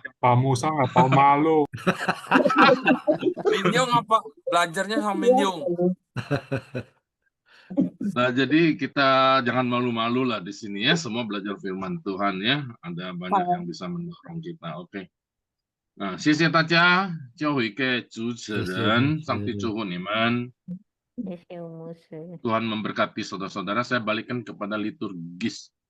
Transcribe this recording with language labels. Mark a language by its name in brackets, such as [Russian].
[Indonesian] Pak Musa nggak pemalu. Minyong apa? Belajarnya sama Minyong. Nah, jadi kita jangan malu-malu lah di sini ya. Semua belajar firman Tuhan ya. Ada banyak yang bisa mendorong kita. Oke. [Chinese] Nah, 谢谢大家，教会给主持人，上帝祝福你们。 [Indonesian] Tuhan memberkati saudara-saudara. Saya balikkan kepada liturgis.